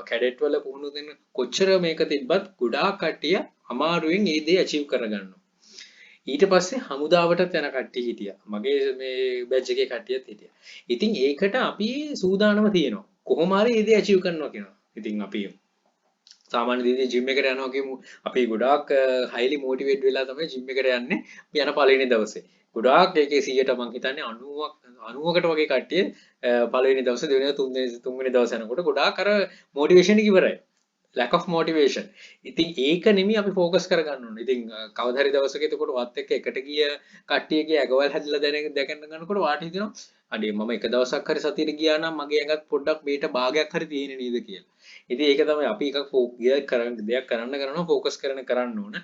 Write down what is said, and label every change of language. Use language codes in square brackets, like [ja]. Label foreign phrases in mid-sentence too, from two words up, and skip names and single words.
[si] කැඩට් වල පුහුණුව දෙන්න කොච්චර මේක තිබ්බත් ගොඩාක් කට්ටිය අමාරුවෙන් ඒ දේ achieve කරගන්නවා. ඊට පස්සේ හමුදාවට යන කට්ටිය හිටියා. මගේ මේ බැච් එකේ කට්ටියත් හිටියා. ඉතින් ඒකට අපි සූදානම තියෙනවා. කොහොම හරි ඒ දේ achieve කරනවා කියනවා. ඉතින් අපි සාමාන්‍ය විදිහට ජිම් එකට යනවා කියමු. අපි ගොඩාක් highly motivated වෙලා තමයි ජිම් එකට යන්නේ. අපි යන පළවෙනි දවසේ. ගොඩාක් ඒකේ 100ට මං හිතන්නේ 90කට වගේ කට්ටිය පළවෙනි දවසේ දෙවෙනි තුන්වෙනි දවසේ යනකොට ගොඩාක් අර මොටිවේෂන් එක ඉවරයි. [en] lack of motivation. [si] ඉතින් ඒක නෙමෙයි අපි ફોකස් කරගන්න ඕනේ. ඉතින් කවදා හරි දවසක එතකොට වත් එක්ක එකට ගිය කට්ටියගේ ඇගවල් හැදලා දැකන්න ගන්නකොට වාට හිතෙනවා අඩේ මම එක දවසක් හරි සතියට ගියා නම් මගේ ඇඟත් පොඩ්ඩක් මේට භාගයක් හරි තියෙන නේද කියලා. ඉතින් ඒක තමයි අපි එකක් දෙයක් කරනවා ફોකස් කරන්න ඕන.